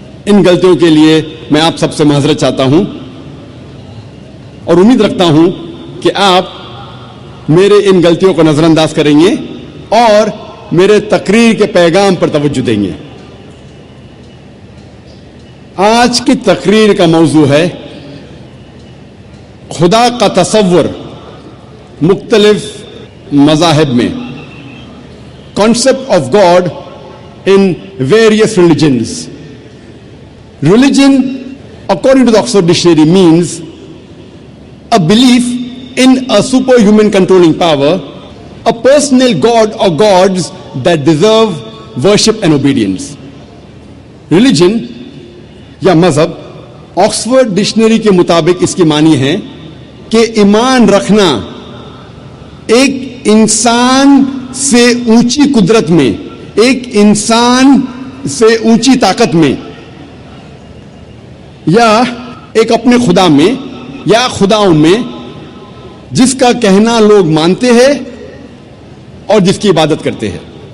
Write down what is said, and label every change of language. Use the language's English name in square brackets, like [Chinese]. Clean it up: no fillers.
[Urdu] ان غلطیوں کے لیے میں آپ سب سے معذرت چاہتا ہوں، اور امید رکھتا ہوں کہ آپ میرے ان غلطیوں کو نظر انداز کریں گے اور میرے تقریر کے پیغام پر توجہ دیں گے۔ آج کی تقریر کا موضوع ہے خدا کا تصور مختلف مذاہب میں، [English] concept of God in various religions. Religion, according to the Oxford Dictionary, means a belief in a superhuman controlling power, a personal god or gods that deserve worship and obedience. [Urdu] Religion یا مذہب Oxford dictionary کے مطابق اس کی معنی ہے کہ ایمان رکھنا ایک انسان سے اونچی قدرت میں، ایک انسان سے اونچی طاقت میں، یا ایک اپنے خدا میں یا خداؤں میں، جس کا کہنا لوگ مانتے ہیں اور جس کی عبادت کرتے ہیں۔